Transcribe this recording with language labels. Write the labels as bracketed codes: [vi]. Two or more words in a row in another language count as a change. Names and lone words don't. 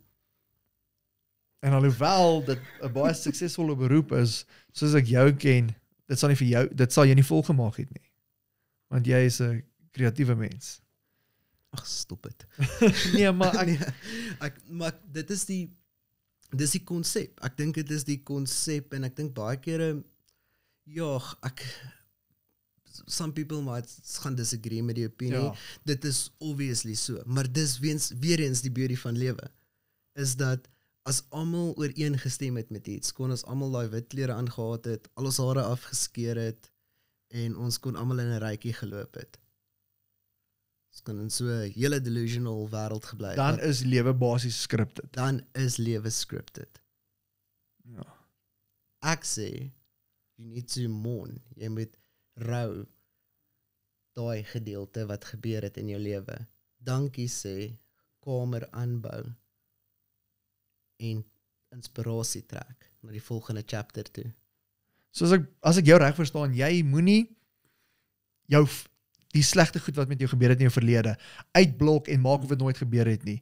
[af] en alhoewel dit 'n baie suksesvolle beroep is, soos ek jou ken, dit sal jy nie volgemaak het nie. Want jy is 'n kreatiewe mens. Ag, stop dit. Nee, maar Maar dit is die konsep. Ek dink dit is die konsep en ek dink baie kere [en] some people might [af] gaan disagree met die opinie. Ja. Dit is obviously so, maar dis weer eens die beauty van lewe is dat as almal ooreengestem het met iets, kon ons almal daai wit klere aangetree het, al ons hare afgeskeer het en ons kon almal in 'n rytjie geloop het. Ons kon in so 'n hele delusional wêreld gebly het. dan is lewe basies scripted. Dan is lewe scripted. Ja. Ek sê, [en] you need to mourn. [af] Jy moet rou daai gedeelte wat gebeur het in jou lewe. Dankie sê, kamer aanbou en inspirasie trek na die volgende chapter toe. So as ek jou reg verstaan, jy moenie die slegte goed wat met jou gebeur het in jou verlede uitblok en maak of dit nooit gebeur het nie.